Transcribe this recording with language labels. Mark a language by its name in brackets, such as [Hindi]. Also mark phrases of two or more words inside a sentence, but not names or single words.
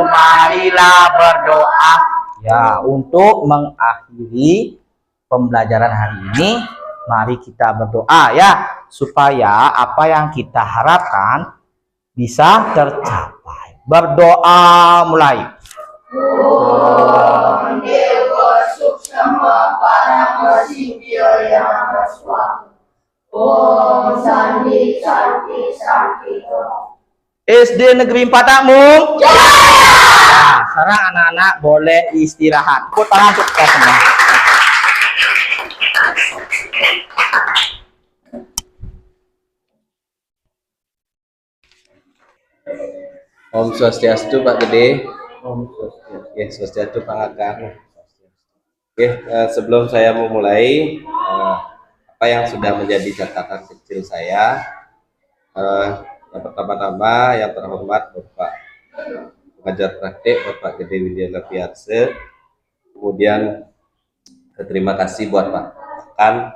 [Indonesian] Marilah berdoa. Ya, untuk mengakhiri pembelajaran hari ini, mari kita berdoa ya, supaya apa yang kita harapkan bisa tercapai. Berdoa mulai. [Sanskrit] Om Dewa Suksama Paramasibhyo Yamaswa. Om Sandi Santi Santi. [Indonesian] SD Negeri 4 Takmum. Nah, sekarang anak-anak boleh istirahat. Tepuk tangan untuk kita semua. [Sanskrit] Om Swastiastu Pak Gede. Om Swastiastu. [Indonesian] Ya, Swastiastu Pak Ngakar. Oke, sebelum saya memulai, apa yang sudah menjadi catatan kecil saya, yang pertama-tama yang terhormat Bapak pengajar praktik Bapak Gede Widiana Piarse, kemudian terima kasih buat Pak Kan.